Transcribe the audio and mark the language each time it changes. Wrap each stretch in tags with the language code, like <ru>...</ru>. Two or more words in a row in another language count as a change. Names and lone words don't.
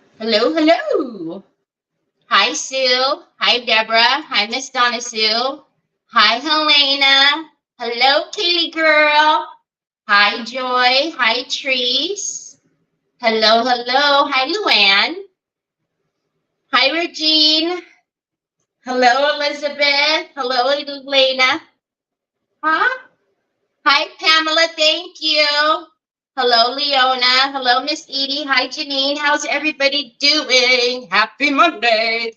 <en>Hello, hello. Hi, Sue. Hi, Deborah. Hi, Miss Donna Sue. Hi, Helena. Hello, Kaylee girl. Hi, Joy. Hi, Treese. Hello, hello. Hi, Luann. Hi, Regine. Hello, Elizabeth. Hello, Elena. Huh? Hi, Pamela. Thank you. Hello, Leona. Hello, Miss Edie. Hi, Janine. How's everybody doing? Happy Monday.</en>